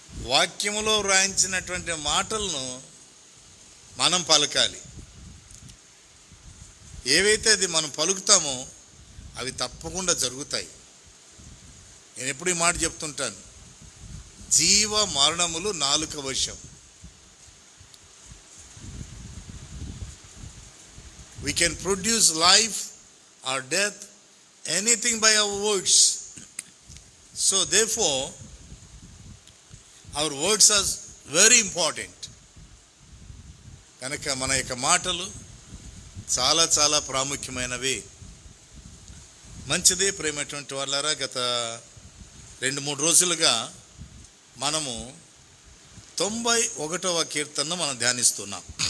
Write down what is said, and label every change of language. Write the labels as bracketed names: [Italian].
[Telugu] వాక్యంలో వ్రాయించినటువంటి మాటలను మనం పలకాలి. ఏవైతే అది మనం పలుకుతామో అవి తప్పకుండా జరుగుతాయి. నేను ఎప్పుడు ఈ మాట చెప్తుంటాను, జీవ మరణములు నాలుక వశం. [English] We can produce life or death, anything by our words. So therefore, our words are very important. [Telugu] కనుక మన యొక్క మాటలు చాలా చాలా ప్రాముఖ్యమైనవి. మంచిది. ప్రేమైనటువంటి వాళ్ళారా, గత 2-3 రోజులుగా మనము 91వ కీర్తనను మనం ధ్యానిస్తున్నాం.